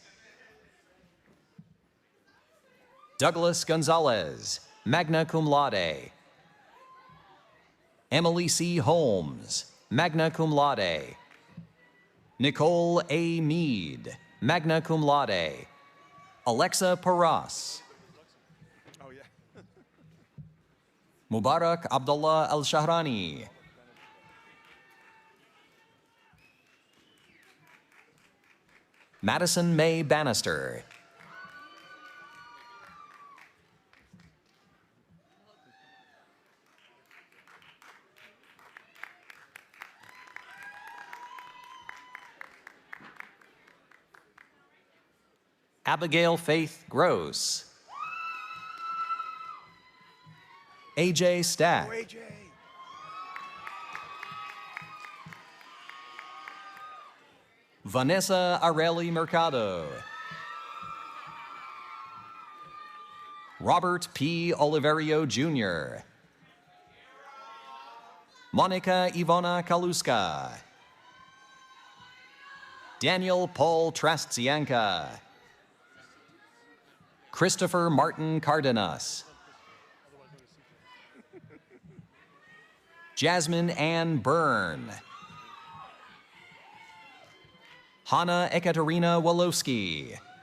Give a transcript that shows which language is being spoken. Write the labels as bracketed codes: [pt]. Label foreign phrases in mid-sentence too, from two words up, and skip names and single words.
[en] Douglas Gonzalez, [la] magna cum laude. [en] Emily C. Holmes, [la] magna cum laude. [en] Nicole A. Mead, [la] magna cum laude. [en] Alexa Paras. Oh, yeah. Mubarak Abdullah Al-Shahrani. Madison May Bannister. Abigail Faith Gross. AJ Stack. Oh, AJ. Vanessa Areli Mercado. Robert P. Oliverio Jr. Monica Ivona Kaluska. Daniel Paul Trastzianka. Christopher Martin Cardenas. Jasmine Ann Byrne. Hanna Ekaterina Wolowski.